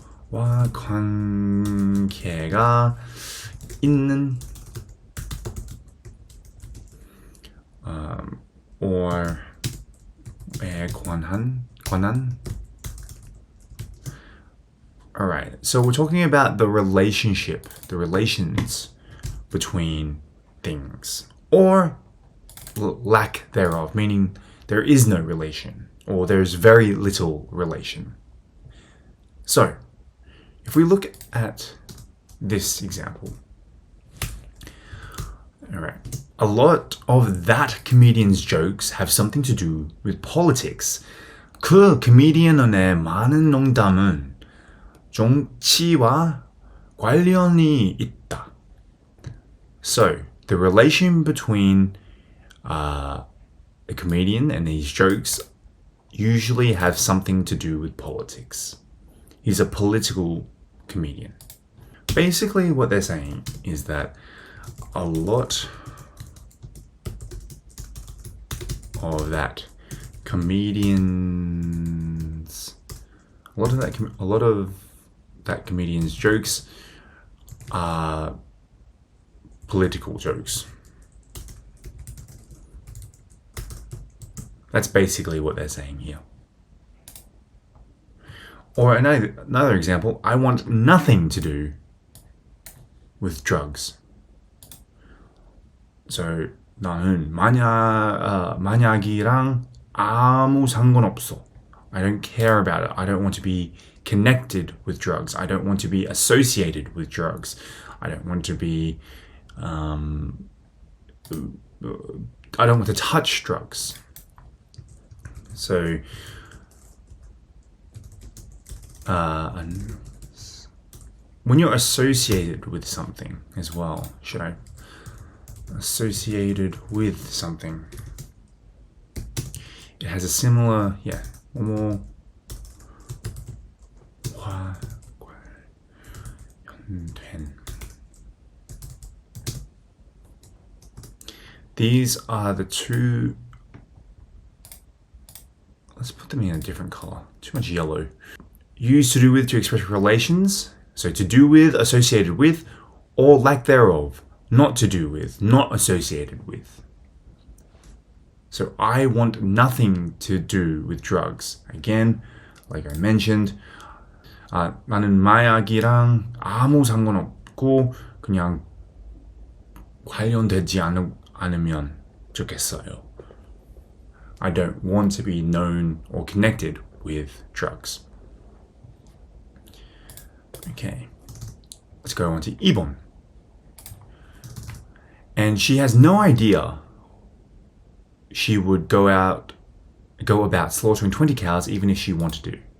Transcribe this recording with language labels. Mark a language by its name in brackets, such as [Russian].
[Korean] 와 관계가 있는 [English] or [Korean] 관한. [English] Alright, so we're talking about the relationship, the relations between things, or lack thereof, meaning there is no relation, or there's very little relation. So, if we look at this example, alright, a lot of that comedian's jokes have something to do with politics. [Korean] 그 코미디언의 많은 농담은 정치와 관련이 있다. [English] So, the relation between a comedian and these jokes usually have something to do with politics. He's a political comedian. Basically, what they're saying is that a lot of that comedian's jokes are political jokes. That's basically what they're saying here. Or another example, I want nothing to do with drugs. [Korean] So, 나는 만약이랑 아무 상관없어. [English] I don't care about it. I don't want to be connected with drugs. I don't want to be associated with drugs. I don't want to be, I don't want to touch drugs. So, when you're associated with something as well, should I? Associated with something. It has a similar, one more. These are the two. Let's put them in a different color. Too much yellow. Used to do with to express relations. So to do with, associated with, or lack thereof. Not to do with, not associated with. So I want nothing to do with drugs. Again, like I mentioned, [Korean] 나는 마약이랑 아무 상관없고 그냥 관련되지 않으면 좋겠어요. [English] I don't want to be known or connected with drugs. Okay, let's go on to 2번. And she has no idea she would go about slaughtering 20 cows even if she wanted to.